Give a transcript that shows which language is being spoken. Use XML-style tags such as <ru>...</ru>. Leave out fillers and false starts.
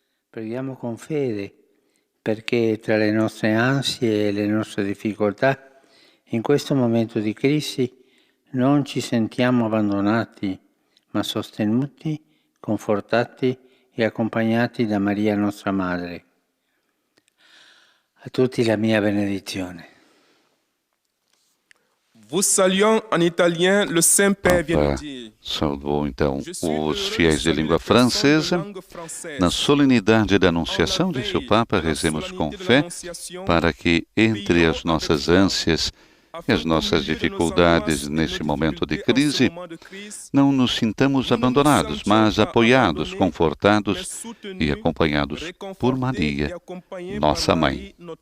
<it>Preghiamo con fede perché tra le nostre ansie e le nostre difficoltà, in questo momento di crisi, non ci sentiamo abbandonati, ma sostenuti, confortati e accompagnati da Maria nostra Madre. A tutti la mia benedizione.</it> <fr>Vous saluons en italien, le Saint-Père vient de dire.</fr> <pt>Saudou então os fiéis de língua francesa. Na solenidade da Anunciação, disse o Papa, rezemos com fé para que entre as nossas ânsias e as nossas dificuldades neste momento de crise, não nos sintamos abandonados, mas apoiados, confortados e acompanhados por Maria, nossa Mãe.</pt>